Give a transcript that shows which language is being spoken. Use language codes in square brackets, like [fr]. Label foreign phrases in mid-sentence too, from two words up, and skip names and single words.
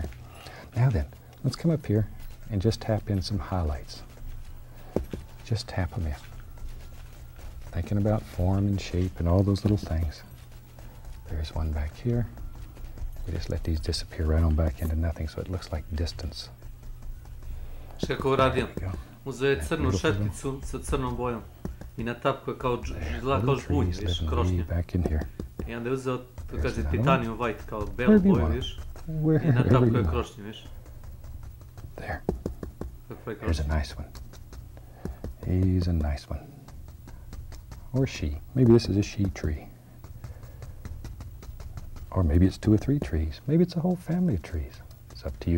[en] Now then, let's come up here and just tap in some highlights. Just tap them in. Thinking about form and shape and all those little things. There's one back here. We just let these disappear right on back into nothing so it looks like distance. [sr] Kako radim? Uzeo crnu šetkicu sa crnom bojom I natapkao kao žbunj, viš, krošnje. I onda je uzeo, to kaže, [en] titanium white, [sr] kao belu boju, viš, I natapkao krošnje, viš. [en] There. Here's a nice one. He's a nice one. Or she. Maybe this is a she tree. Or maybe it's 2 or 3 trees. Maybe it's a whole family of trees. It's up to you.